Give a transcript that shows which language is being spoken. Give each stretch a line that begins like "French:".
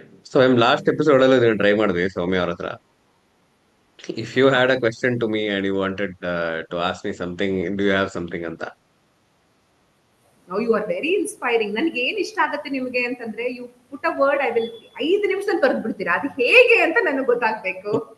Kannada: So last episode ಅಲ್ಲಿ ನೀವು try ಮಾಡಿದ್ವಿ ಸೌಮ್ಯ ಅವ್ರ ಹತ್ರ.
English: If you had a question to me and you wanted to ask me something, do you have something ಅಂತ? You are very inspiring.
Kannada: ನನ್ಗೆ ಏನ್ ಇಷ್ಟ ಆಗುತ್ತೆ ನಿಮ್ಗೆ ಅಂತಂದ್ರೆ,
English: you put a word, I will
Kannada: 5 ನಿಮಿಷದಲ್ಲಿ ಬರೆದು ಬಿಡ್ತೀರಾ. ಅದು ಹೇಗೆ ಅಂತ ನನಗೆ ಗೊತ್ತಾಗ್ಬೇಕು.